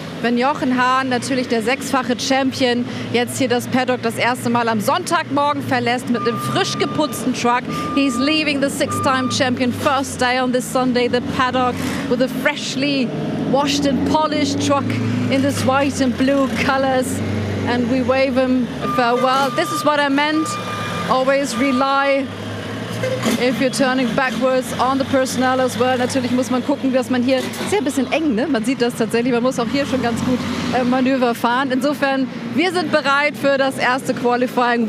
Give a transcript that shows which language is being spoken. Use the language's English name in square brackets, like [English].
[German] Wenn Jochen Hahn, natürlich der 6-fache Champion, jetzt hier das Paddock das erste Mal am Sonntagmorgen verlässt mit einem frisch geputzten Truck. [English] He's leaving the 6-time champion first day on this Sunday, the Paddock, with a freshly washed and polished truck in this white and blue colors. And we wave him farewell. This is what I meant. Always rely, if you're turning backwards, on the personnel as well. [German] Natürlich muss man gucken, dass man hier, ist ja ein bisschen eng, ne? Man sieht das tatsächlich, man muss auch hier schon ganz gut Manöver fahren. Insofern, wir sind bereit für das erste Qualifying.